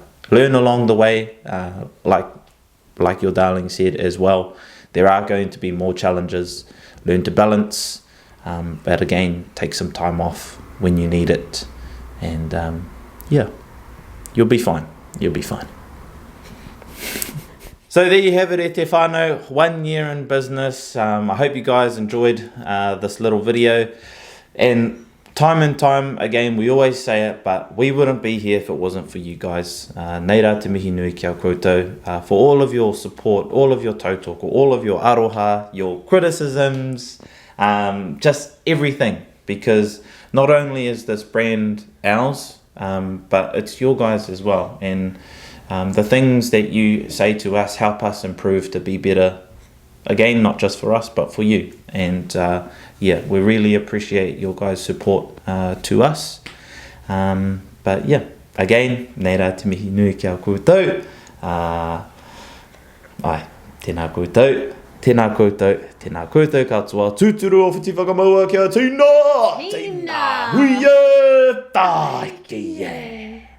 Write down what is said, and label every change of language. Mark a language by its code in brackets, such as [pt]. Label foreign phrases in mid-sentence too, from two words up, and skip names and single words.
[en] Learn along the way, like your darling said as well. There are going to be more challenges. Learn to balance, but again, take some time off when you need it. And yeah, you'll be fine. You'll be fine. So there you have it, [mi] e te whānau, [en] 1 year in business. I hope you guys enjoyed this little video. And time again, we always say it, but we wouldn't be here if it wasn't for you guys. [mi] Nei rā te mihi nui kia koutou, [en] for all of your support, all of your tautoko, all of your aroha, your criticisms, just everything. Because not only is this brand ours, but it's your guys as well. And the things that you say to us help us improve to be better. Again, not just for us, but for you. And yeah, we really appreciate your guys' support to us. But yeah, again, [mi] nei rā te mihi nui kia koutou. Ai, tēnā koutou. Tēnā koutou, tēnā koutou katoa. Tūturu o whiti whakamaua kia tīna! Tīna! Huia! Tāi ki e!